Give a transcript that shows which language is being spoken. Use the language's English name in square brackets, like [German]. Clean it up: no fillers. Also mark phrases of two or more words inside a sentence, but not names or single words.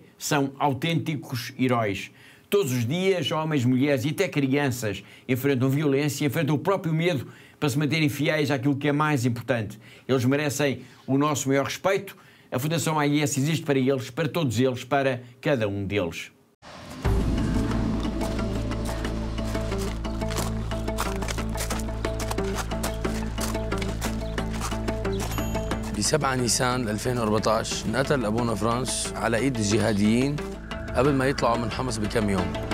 [Portuguese] São autênticos heróis. Todos os dias, homens, mulheres e até crianças enfrentam violência, enfrentam o próprio medo para se manterem fiéis àquilo que é mais importante. Eles merecem o nosso maior respeito. A Fundação AIS existe para eles, para todos eles, para cada um deles. [Arabic] ب7 نيسان 2014 انقتل ابونا فرانس على ايد الجهاديين قبل ما يطلعوا من حمص بكم يوم.